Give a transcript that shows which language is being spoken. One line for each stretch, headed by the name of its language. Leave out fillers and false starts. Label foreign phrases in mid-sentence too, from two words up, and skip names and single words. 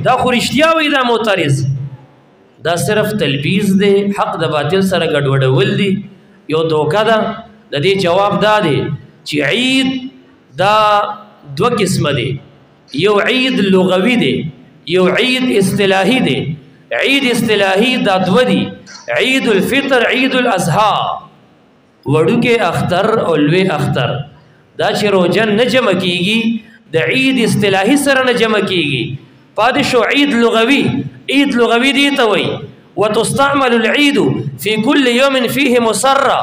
Pashto: دا خو رښتیا وایي دا معترض. دا صرف تلبیس دی، حق د باطل سره ګډوډول دی، یو دوکه ده. د دې جواب دا دی چې عید دا دوه قسمه دی، یو عید لغوي دی یو عید اصطلاحي دی. عید اصطلاحي دا دوه دي، عید الفطر عید الاضحی. وړوکی اختر او لوی اختر دا چې روژه نه جمع کېږي د عید اصطلاحي سره نه جمع کېږي. پاتې شو عید لغوي. عید لغوي دی ته وایي
Arabic: وتستعمل العید فی کل یوم فیه مسره.